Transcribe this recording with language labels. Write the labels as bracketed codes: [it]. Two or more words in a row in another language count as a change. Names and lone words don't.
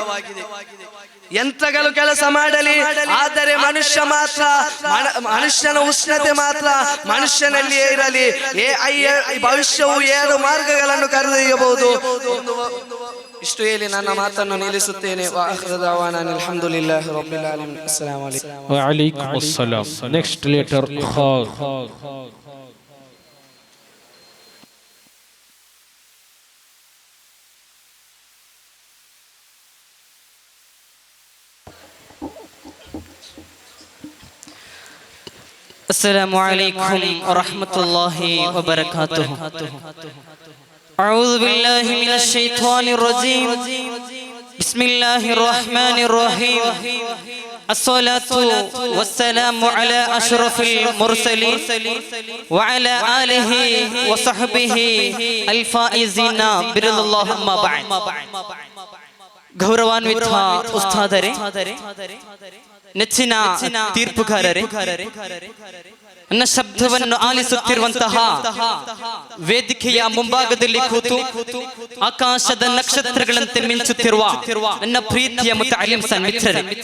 [kn] ಯಂತ್ರಗಳು ಕೆಲಸ ಮಾಡಲಿ, ಆದರೆ ಮನುಷ್ಯನ ಉಷ್ಣತೆ ಮಾತ್ರ ಮನುಷ್ಯನಲ್ಲಿಯೇ ಇರಲಿ. AI ಭವಿಷ್ಯವು 2 ಮಾರ್ಗಗಳನ್ನು ಕರೆದೊಯ್ಯಬಹುದು. ಇಷ್ಟು ಹೇಳಿ ನನ್ನ ಮಾತನ್ನು ನಿಲ್ಲಿಸುತ್ತೇನೆ. [ar] الحمد لله رب العالمين. السلام عليكم. وعليكم السلام. [en] next letter [ar] ಖಾ. السلام عليكم ورحمة الله وبركاته. أعوذ بالله من الشيطان الرجيم. بسم الله الرحمن الرحيم. الصلاة والسلام على أشرف المرسلين وعلى آله وصحبه الفائزين برضا الله. أما بعد. [kn] ಗೌರವಾನ್ವಿತ ಉಸ್ತಾದರೇ, ನೆಚ್ಚಿನ ತೀರ್ಪುಗಾರರೇ, ನನ್ನ ಶಬ್ದವನ್ನು ಆಲಿಸುತ್ತಿರುವಂತಹ ವೇದಿಕೆಯ ಮುಂಭಾಗದಲ್ಲಿ ಕೂತು ಆಕಾಶದ ನಕ್ಷತ್ರಗಳಂತೆ ಮಿಂಚುತ್ತಿರುವ ನನ್ನ ಪ್ರೀತಿಯ ಮುತಅಲ್ಲಿಮ್ ಮಿತ್ರರೇ,